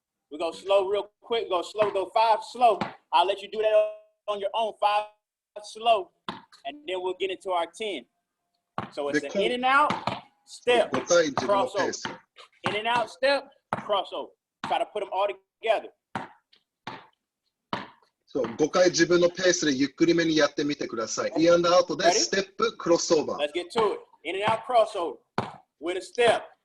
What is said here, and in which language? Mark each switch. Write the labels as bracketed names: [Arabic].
[English] We're going to slow real quick. We're going to slow, go 5 slow. I'll let you do that on your own, 5 slow, and then we'll get into our 10. So it's an in and out, step, [Japanese] 5回自分のペー [English] crossover. [Japanese] ス。 [English] In and out, step, crossover. Try to put them all together. [Japanese] そう、5回自分のペースでゆっくりめにやってみてください。インアンドアウトでステップ、クロスオーバー。 [English] Let's get to it. In and out, crossover with a step.